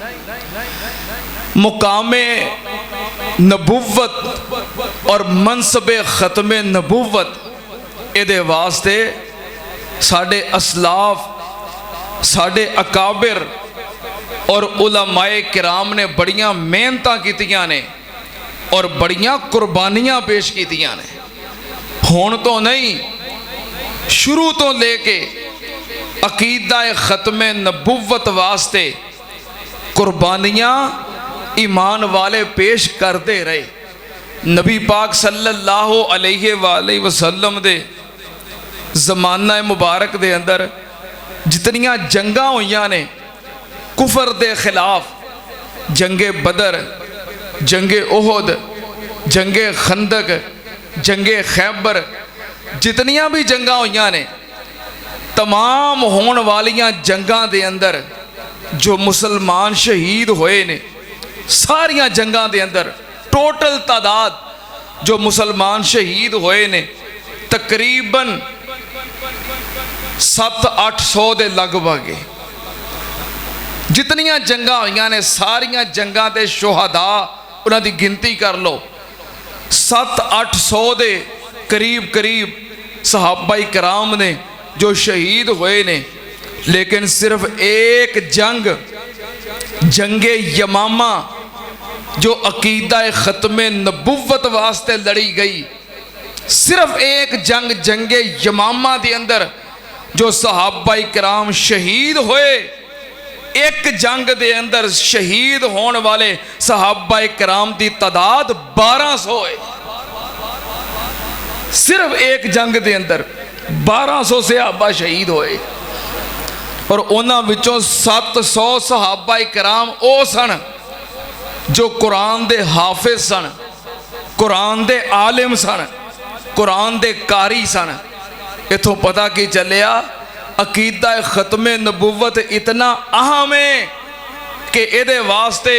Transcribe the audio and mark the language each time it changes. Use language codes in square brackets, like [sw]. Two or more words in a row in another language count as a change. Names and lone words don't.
[pa] مقام نبوت اور منصب ختم نبوت اے واسطے ساڑھے اسلاف، ساڑھے اکابر اور علماء کرام نے بڑیاں محنتاں کیتیاں نے اور بڑیاں قربانیاں پیش کیتیاں نے. ہون تو نہیں، شروع تو لے کے عقیدہ ختم نبوت واسطے قربانیاں ایمان والے پیش [ur] کرتے رہے. [pa] نبی پاک [ar] صلی اللہ علیہ وآلہ وسلم [pa] دے زمانہ مبارک دے اندر جتنیاں جنگاں ہوئیاں نے کفر دے خلاف، جنگ بدر، جنگ احد، جنگ خندق، جنگ خیبر، جتنیاں بھی جنگاں ہوئیاں نے، تمام ہون والیاں جنگاں دے اندر جو مسلمان شہید ہوئے نے، ساریاں جنگاں دے اندر ٹوٹل تعداد جو مسلمان شہید ہوئے نے تقریباً 700-800 دے لگ بھگے. جتنیاں جنگاں ہوئیاں نے ساریاں جنگاں دے شہداء انہاں دی گنتی کر لو، 700-800 دے قریب صحابہ کرام نے جو شہید ہوئے نے. لیکن صرف ایک جنگ، جنگ یمامہ، جو عقیدہ ختم نبوت واسطے لڑی گئی، صرف ایک جنگ، جنگ یمامہ دے اندر جو صحابہ کرام شہید ہوئے، ایک جنگ دے اندر شہید ہون والے صحابہ کرام دی تعداد 1200 ہے. صرف ایک جنگ دے اندر 1200 صحابہ شہید ہوئے اور انہاں وچوں 700 صحابہ کرام او سن جو قرآن دے حافظ سن، قرآن دے عالم سن، قرآن دے قاری سن. اتھوں پتہ کی چلیا عقیدہ ختم نبوت اتنا اہم ہے کہ ادھے واسطے